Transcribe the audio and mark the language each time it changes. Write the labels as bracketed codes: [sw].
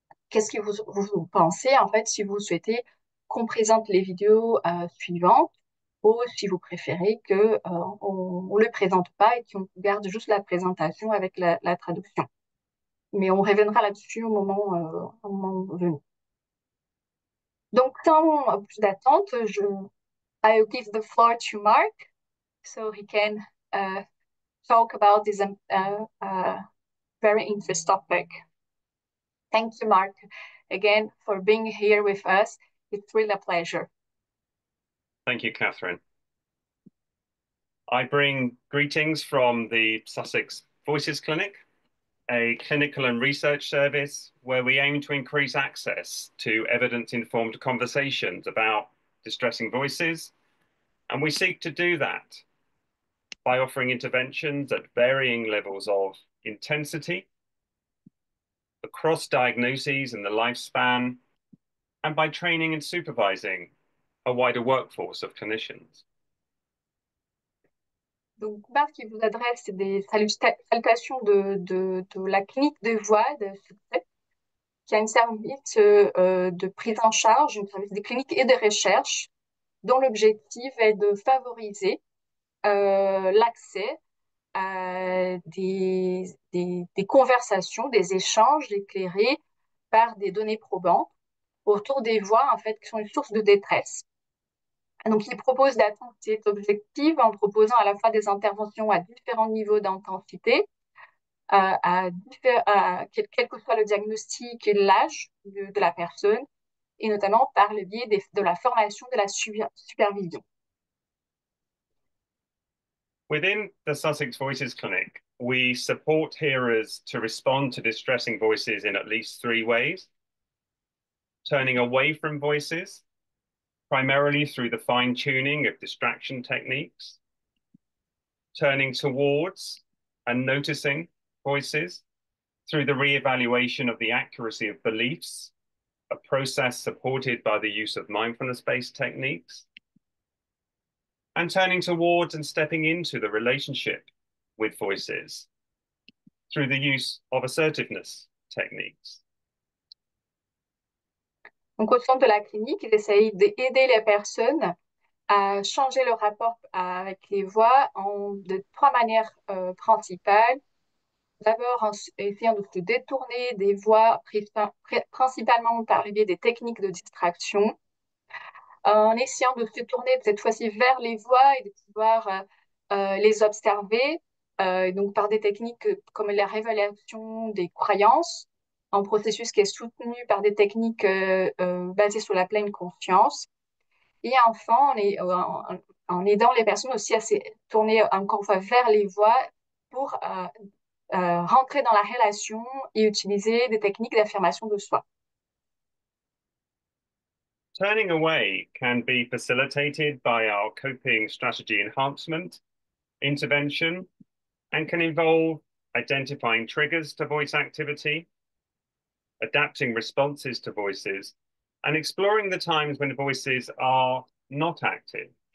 [fr] Qu'est-ce que vous pensez, en fait, si vous souhaitez qu'on présente les vidéos suivantes ou si vous préférez qu'on ne le présente pas et qu'on garde juste la présentation avec la traduction. Mais on reviendra là-dessus au moment venu. Donc, sans plus d'attente, [en] I will give the floor to Mark so he can talk about this very interesting topic. Thank you, Mark, again, for being here with us. It's really a pleasure. Thank you, Catherine. I bring greetings from the Sussex Voices Clinic, a clinical and research service where we aim to increase access to evidence-informed conversations about distressing voices. And we seek to do that by offering interventions at varying levels of intensity, across diagnoses and the lifespan, and by training and supervising a wider workforce of clinicians. [fr] Donc, Marc, il vous adresse des salutations de la clinique de voix de Succès, qui a un service de prise en charge, un service de clinique et de recherche, dont l'objectif est de favoriser l'accès à des conversations, des échanges éclairés par des données probantes autour des voix, en fait, qui sont une source de détresse. Donc, il propose d'atteindre cet objectif en proposant à la fois des interventions à différents niveaux d'intensité, quel que soit le diagnostic et l'âge de la personne, et notamment par le biais de la formation de la supervision. [en] Within the Sussex Voices Clinic, we support hearers to respond to distressing voices in at least 3 ways: turning away from voices, primarily through the fine-tuning of distraction techniques, turning towards and noticing voices through the re-evaluation of the accuracy of beliefs, a process supported by the use of mindfulness-based techniques, and turning towards and stepping into the relationship with voices through the use of assertiveness techniques. [fr] Donc, au sein de la clinique, il essaye d'aider les personnes à changer leur rapport avec les voix de 3 manières principales. D'abord, en essayant de se détourner des voix principalement par le biais des techniques de distraction. en essayant de se tourner cette fois-ci vers les voix et de pouvoir les observer, donc par des techniques comme la révélation des croyances, un processus qui est soutenu par des techniques basées sur la pleine conscience. Et enfin, en aidant les personnes aussi à se tourner encore une fois vers les voix pour rentrer dans la relation et utiliser des techniques d'affirmation de soi. [en] Turning away can be facilitated by our coping strategy enhancement intervention and can involve identifying triggers to voice activity, adapting responses to voices, and exploring the times when voices are not active.